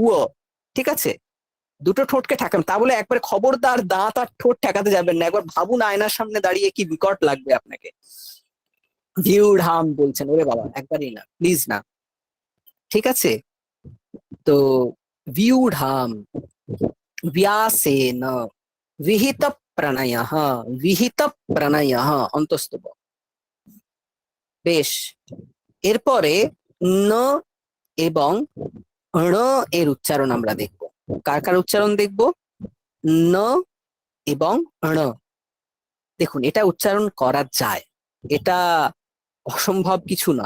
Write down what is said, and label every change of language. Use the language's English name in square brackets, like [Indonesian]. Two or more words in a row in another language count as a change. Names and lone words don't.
[Bangla] ঠিক আছে, দুটো ঠোঁটকে ঠেকান, তা বলে একবার খবরদার দাঁত আর ঠোঁট ঠেকাতে যাবেন না। একবার ভাবুন আয়নার সামনে দাঁড়িয়ে কি বিকট লাগবে আপনাকে। ভিউঢাম বলছেন, ওরে বাবা একবারই না, প্লিজ না। ঠিক আছে, তো ভিউঢাম, [Sanskrit] व्यासेन, विहित प्रणयः, विहित प्रणयः [Bangla] অন্তস্থ ব। বেশ, এরপরে ন এবং ণ এর উচ্চারণ আমরা দেখব। কার কার উচ্চারণ দেখব? ন এবং ণ। দেখুন এটা উচ্চারণ করা যায়, এটা অসম্ভব কিছু নয়।